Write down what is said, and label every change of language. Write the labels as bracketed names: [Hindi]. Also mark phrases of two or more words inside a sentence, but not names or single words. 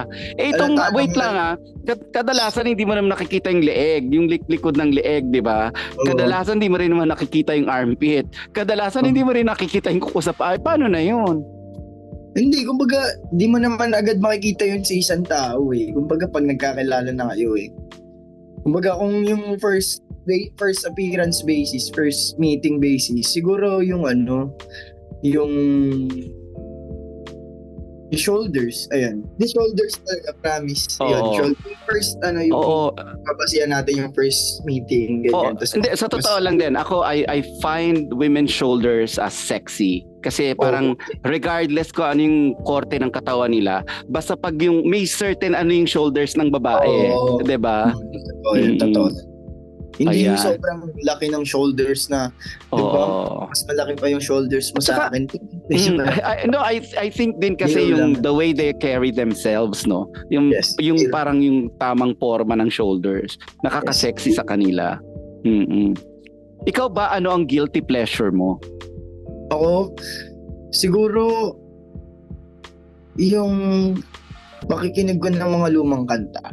[Filipino] Wait lang kadalasan hindi mo naman nakikita yung leeg, yung likod ng leeg, di ba? Kadalasan hindi mo rin naman nakikita yung armpit. Kadalasan hindi mo rin nakikita yung kuko sa paa. Paano na yun? Hindi, kumbaga, di mo naman agad makikita yun sa isang tao eh. Kumbaga, pag nagkakilala na kayo eh. Kumbaga, kung yung [English] first appearance basis, first meeting basis, [Filipino] siguro yung Yung shoulders, ayan. [English] The shoulders talaga, promise. Yun, [Filipino] Oo. shoulder. First, yung Oo. babasihan natin yung [English] first meeting, [Filipino] Oo. ganyan. Tas, Hindi, sa totoo lang din, ako, [English] I find women's shoulders as sexy. [Filipino] Kasi parang regardless ko ano yung korte ng katawan nila, basta pag yung may certain ano yung shoulders ng babae, Oo. 'di ba? Totoo yun, totoo. Hindi yung Ayan. sobrang laki ng shoulders na, di ba? Oo. Mas malaki pa yung shoulders mo At saka, sa akin. [English] No, I think [Filipino] din kasi Hero yung lang. [English] the way they carry themselves, no? [Filipino] Yung Yes, yung hero. parang yung tamang forma ng shoulders, nakaka-sexy sa kanila. Ikaw ba, ano ang guilty pleasure mo? Ako, siguro, yung pakikinig ko ng mga lumang kanta.